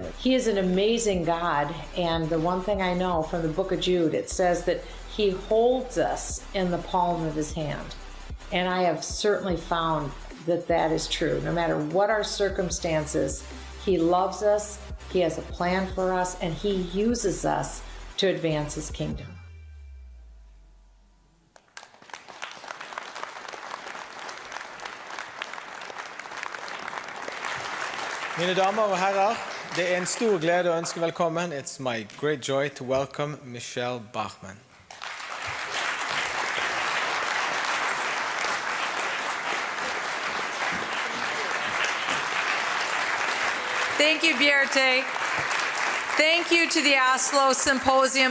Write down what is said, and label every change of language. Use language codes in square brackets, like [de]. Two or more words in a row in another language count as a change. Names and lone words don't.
[en] He is an amazing God, and the one thing I know from the book of Jude, it says that he holds us in the palm of his hand. And I have certainly found that that is true. No matter what our circumstances, he loves us, he has a plan for us, and he uses us to advance his kingdom. [no] Mine damer og herrer, det en stor glede å ønske velkommen. [en] It's my great joy to welcome Michelle Bachmann. Thank you, Bjarte. Thank you to the Oslo Symposium.